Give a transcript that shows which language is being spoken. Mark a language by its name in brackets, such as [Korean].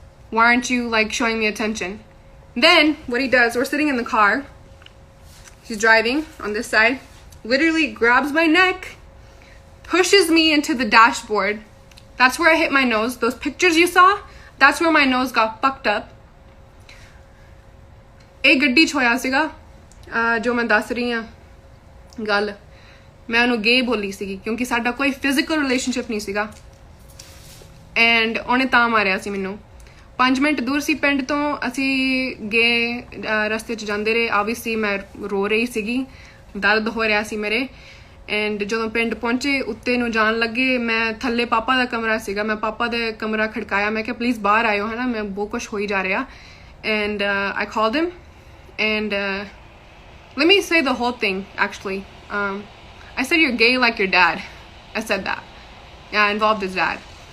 [English] Why aren't you like showing me attention? Then what he does, we're sitting in the car. He's driving on this side, literally grabs my neck, pushes me into the dashboard. That's where I hit my nose. Those pictures you saw, that's where my nose got fucked up. [Punjabi] A gaddi ਚ ਹੋਇਆ ਸੀਗਾ ਜੋ ਮੈਂ ਦੱਸ ਰਹੀ ਹਾਂ ਗੱਲ। ਮੈਂ ਉਹਨੂੰ ਗੇ ਬੋਲੀ ਸੀਗੀ ਕਿਉਂਕਿ ਸਾਡਾ ਕੋਈ ਫਿਜ਼ੀਕਲ ਰਿਲੇਸ਼ਨਸ਼ਿਪ ਨਹੀਂ ਸੀਗਾ ਐਂਡ ਉਹਨੇ ਤਾਂ ਮਾਰਿਆ ਸੀ ਮੈਨੂੰ। 5 ਮਿੰਟ ਦੂਰ ਸੀ ਪਿੰਡ ਤੋਂ। ਅਸੀਂ ਗਏ ਰਸਤੇ 'ਚ ਜਾਂਦੇ ਰਹੇ। ਆਬਵੀਅਸਲੀ ਮੈਂ ਰੋ ਰਹੀ ਸੀਗੀ, ਦਰਦ ਹੋ ਰਿਹਾ ਸੀ ਮੇਰੇ। ਐਂਡ ਜਦੋਂ ਪਿੰਡ ਪਹੁੰਚੇ, ਉੱਤੇ ਨੂੰ ਜਾਣ ਲੱਗੇ, ਮੈਂ ਥੱਲੇ ਪਾਪਾ ਦਾ ਕਮਰਾ ਸੀਗਾ। ਮੈਂ ਪਾਪਾ ਦੇ ਕਮਰਾ ਖੜਕਾਇਆ। ਮੈਂ ਕਿਹਾ ਪਲੀਜ਼ ਬਾਹਰ ਆਇਓ, ਹੈ ਨਾ, ਮੈਂ ਬਹੁਤ ਕੁਛ ਹੋਈ ਜਾ ਰਿਹਾ। [English] And I called him and let me say the whole thing actually. I said you're gay like your dad. I said that. Yeah, I involved his dad.